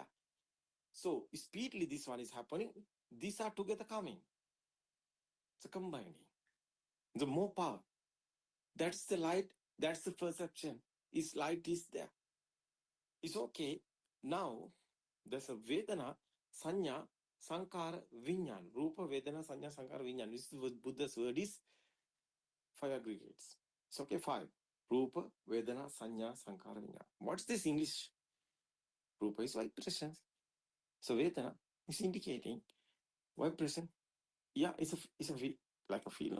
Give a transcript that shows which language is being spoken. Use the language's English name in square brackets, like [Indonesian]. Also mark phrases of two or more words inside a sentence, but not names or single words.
[English] So speedily this one is happening. These are together coming. So combining. The more power. That's the light. That's the perception. Is light is there. It's okay. Now there's a [Pali] Vedana, Sanya, Sankara, Vinyan. Rupa, Vedana, Sanya, Sankara, Vinyan. [English] This is what Buddha's word is. 5 aggregates. It's okay, 5. [Pali] Rupa, Vedana, Sanya, Sankara, Vinyan. [English] What's this English? Rupa is vibrations. So Vedana is indicating vibration. Yeah, it's a like a feel, no?